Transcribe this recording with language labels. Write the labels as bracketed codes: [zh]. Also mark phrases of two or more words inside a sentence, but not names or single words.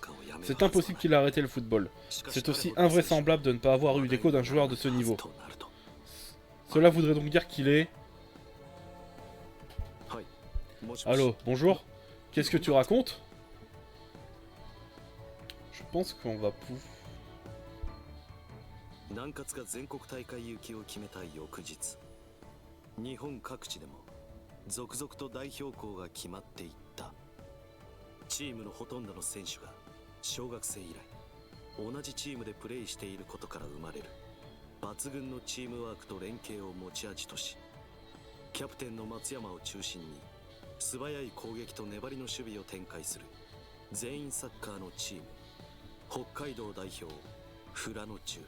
[fr] C'est impossible qu'il ait arrêté le football. C'est aussi invraisemblable de ne pas avoir eu d'écho d'un joueur de ce niveau. Cela voudrait donc dire qu'il est... Allô, bonjour. Qu'est-ce que tu racontes? Je pense qu'on va pouvoir... [ja] 南葛が全国大会行きを決めた翌日、日本各地でも続々と代表校が決まっていった。チームのほとんどの選手が小学生以来同じチームでプレーしていることから生まれる抜群のチームワークと連携を持ち味とし、キャプテンの松山を中心に素早い攻撃と粘りの守備を展開する全員サッカーのチーム、北海道代表富良野中。